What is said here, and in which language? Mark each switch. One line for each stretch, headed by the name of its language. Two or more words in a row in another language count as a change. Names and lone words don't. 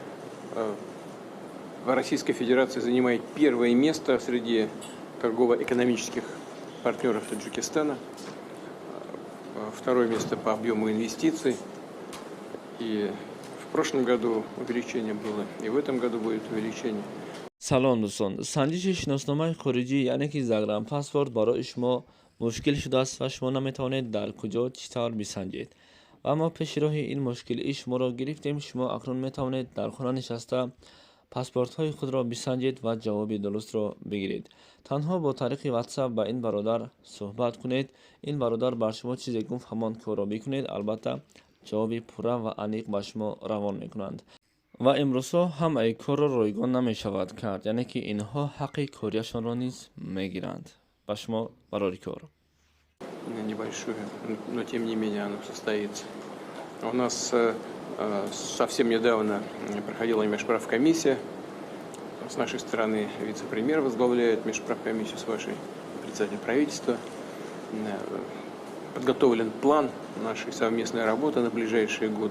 Russian: Российская Федерация занимает первое место среди торгово-экономических партнеров Таджикистана. Второе место по объему инвестиций. И в прошлом году увеличение было, и в этом году будет увеличение.
Tajik: سلام دوستان. سنجش شناسنامه خارجی یعنی که زگرم پاسپورت برای شما مشکل شده است و شما نمیتوانید در کجا چطور بسنجید و اما پیش راه این مشکل شما را گرفتیم. شما اکنون میتوانید در خانه نشسته پاسپورت های خود را بسنجید و جواب درست را بگیرید. تنها با طریق واتساپ با این برادر صحبت کنید. این برادر بر شما چیزی گفت همان کار را بکنید. البته جواب پوره و عمیق به شما روان میکنند. و امروزها هم ای کار را رایگان نمی شود کرد، یعنی که اینها حق کاریشان را نیز میگیرند. با شما برای کار
Russian: Небольшое, но тем не менее оно состоится. У нас совсем недавно проходила межправкомиссия. С нашей стороны вице-премьер возглавляет межправкомиссию, с вашей председатель правительства. Подготовлен план нашей совместной работы на ближайшие годы.